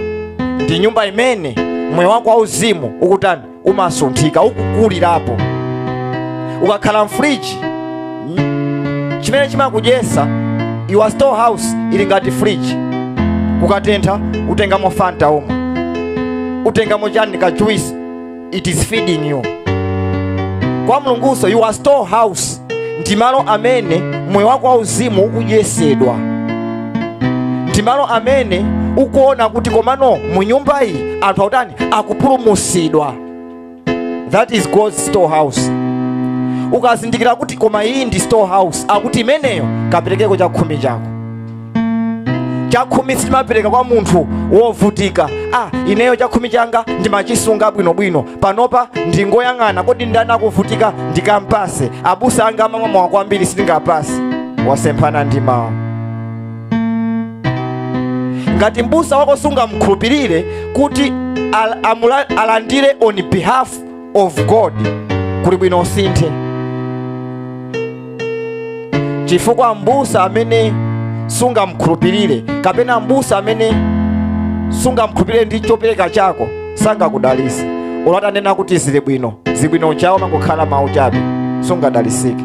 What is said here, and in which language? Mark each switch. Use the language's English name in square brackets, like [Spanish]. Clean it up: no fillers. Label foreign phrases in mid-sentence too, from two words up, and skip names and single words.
[Nyanja] Ndi nyumba imene moyo wako wauzimu ukutani umasunthika, ukukulirapo. Ukakhala mfriji, chimene chimakujesa [English] your storehouse [Nyanja] ili ngati fridge. Kukatentha utengamo Fanta omwe, utengamo chani ka juice, [English] it is feeding you. [Nyanja] Kwa Mulunguso [English] your storehouse [Nyanja] ndi malo amene moyo wako wauzimu ukujesedwa, ndi malo amene ukuona kuti komano mu nyumba iyi anthu akutani akupulumutsidwa. [English] That is God's storehouse. [Nyanja] Ukazindikira kuti koma iyi ndi storehouse, akuti imeneyo kaperekeko chakhumi chako. Chakhumi simapereka kwa munthu wovutika. Ineyo chakhumi changa ndimachisunga bwinobwino, panopa ndingoyang'ana kodi ndani akuvutika ndikampase. Abusa anga amamwa mwa kwambiri sindingapase, wasemphana ndi mawu. Ngati mbusa wako sungamkhulupirire kuti alandire [English] on behalf of God, [Nyanja] kuli bwino usinthe. Chifukwa mbusa amene sungamkhulupirire kapena mbusa amene sungamkhulupirire ndi chopereka chako sangakudalise. Ulatanena kuti zili bwino chawo mangokhala mawu chabe, sungadalisike.